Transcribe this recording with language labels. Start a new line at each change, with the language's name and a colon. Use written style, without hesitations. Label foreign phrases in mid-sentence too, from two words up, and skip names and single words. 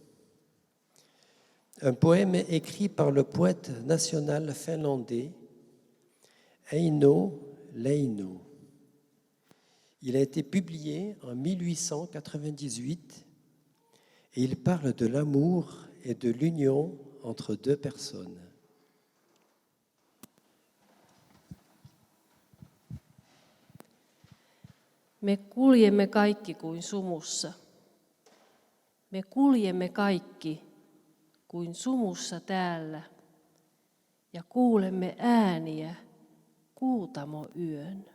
French: Un poème écrit par le poète national finlandais Eino Leino. Il a été publié en 1898 Et il parle de l'amour et de l'union entre deux personnes.
Finnish: Me kuljemme kaikki kuin sumussa. Me kuljemme kaikki kuin sumussa täällä ja kuulemme ääniä kuutamoyön.